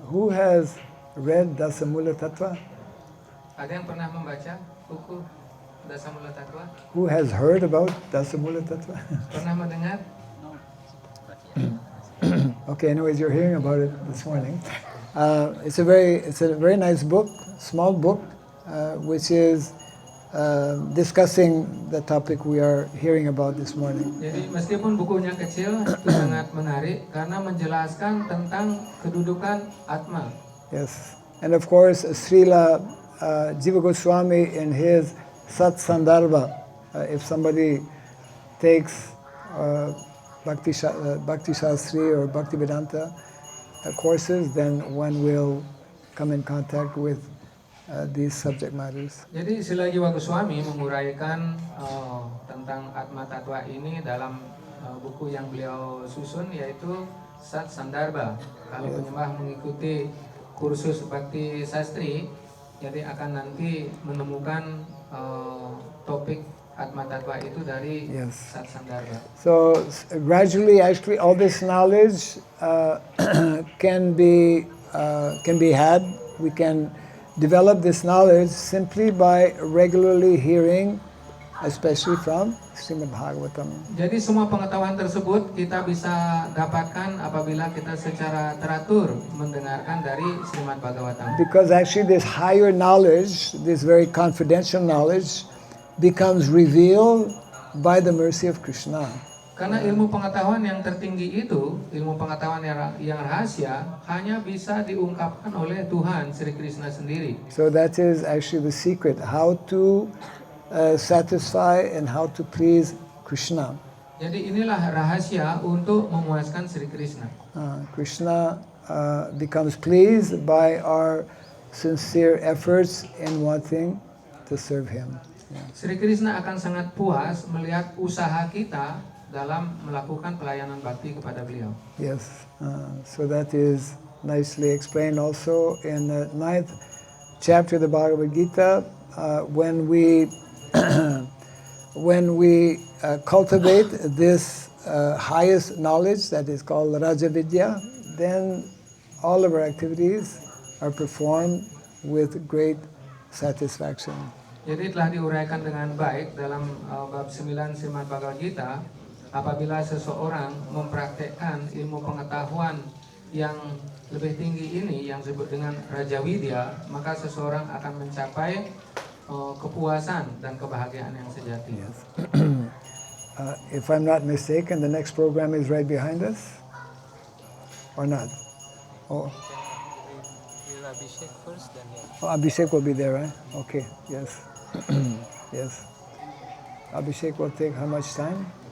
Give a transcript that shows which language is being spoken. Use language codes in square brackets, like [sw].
[en] Who has read Dasamula Tattva? [id] Ada yang pernah membaca buku Dasa Mula Tattva? [en] Who has heard about Dasamula Tattva? [id] Pernah mendengar? [en] Okay, anyways, you're hearing about it this morning. It's a very nice book, small book, which is discussing the topic we are hearing about this morning. [id] Jadi meskipun bukunya kecil, itu sangat menarik karena menjelaskan tentang kedudukan Atma. [en] Yes, and of course, Srila Jiva Goswami in his Sat Sandarbha, if somebody takes Bhakti Shastri or Bhaktivedanta courses, then one will come in contact with these subject matters. [id] Jadi Sila Jiwa Goswami menguraikan tentang Atma Tatwa ini dalam buku yang beliau susun, yaitu Sat Sandarbha. Kalau penyembah mengikuti kursus Bhakti Sastri, jadi akan nanti menemukan topik Atma Tatwa itu dari Sat Sandarbha. [en] So gradually, actually, all this knowledge can be had. We can develop this knowledge simply by regularly hearing, especially from Srimad Bhagavatam. [id] Jadi semua pengetahuan tersebut kita bisa dapatkan apabila kita secara teratur mendengarkan dari Srimad Bhagavatam. [en] Because actually this higher knowledge, this very confidential knowledge, becomes revealed by the mercy of Krishna. [id] Karena ilmu pengetahuan yang tertinggi itu, ilmu pengetahuan yang rahasia, hanya bisa diungkapkan oleh Tuhan Sri Krishna sendiri. [en] So that is actually the secret, how to satisfy and how to please Krishna. [id] Jadi inilah rahasia untuk memuaskan Sri Krishna. [en] Krishna becomes pleased by our sincere efforts in wanting to serve Him. [id] Sri Krishna akan sangat puas melihat usaha kita dalam melakukan pelayanan bakti kepada beliau. [en] Yes, so that is nicely explained also in the 9th chapter of the Bhagavad Gita. When we cultivate this highest knowledge that is called Raja Vidya, then all of our activities are performed with great satisfaction. [id] Jadi telah diuraikan dengan baik dalam bab 9 Srimad Bhagavad Gita. Apabila seseorang mempraktekkan ilmu pengetahuan yang lebih tinggi ini yang disebut dengan Raja Widya, maka seseorang akan mencapai kepuasan dan kebahagiaan yang sejati. [en] Yes. If I'm not mistaken, the next program is right behind us, or not? Oh, Abhishek first, then Abhishek will be there, right? Okay. Yes. Yes. Abhishek will take how much time?